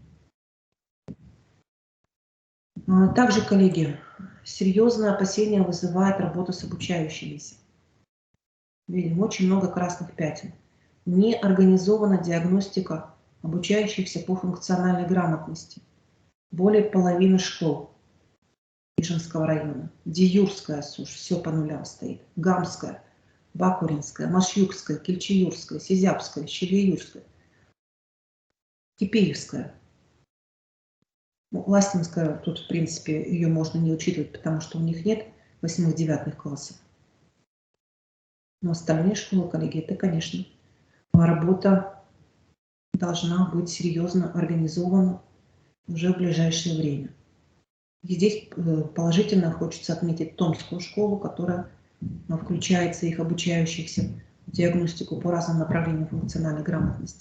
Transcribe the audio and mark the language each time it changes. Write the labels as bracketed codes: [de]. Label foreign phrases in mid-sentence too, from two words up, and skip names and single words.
[ru] Также, коллеги, серьезное опасение вызывает работа с обучающимися. Видим очень много красных пятен. Не организована диагностика обучающихся по функциональной грамотности. Более половины школ Ижевского района. Диюрская СУШ, все по нулям стоит. Гамская, Бакуринская, Машюкская, Кельчеюрская, Сизябская, Щелеюрская, Кипеевская. Ну, Ластинская, тут, в принципе, ее можно не учитывать, потому что у них нет 8-9 классов. Но остальные школы, коллеги, это, конечно, работа должна быть серьезно организована уже в ближайшее время. И здесь положительно хочется отметить Томскую школу, которая включается их обучающихся в диагностику по разным направлениям функциональной грамотности.